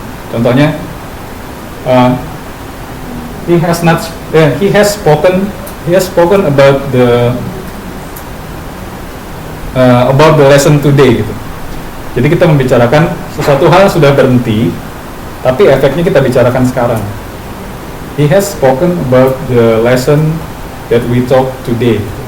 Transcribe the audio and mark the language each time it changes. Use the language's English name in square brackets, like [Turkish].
[English] Contohnya, he has spoken about the lesson today gitu. [Indonesian] Jadi kita membicarakan sesuatu hal sudah berhenti, tapi efeknya kita bicarakan sekarang. [English] He has spoken about the lesson that we talk today.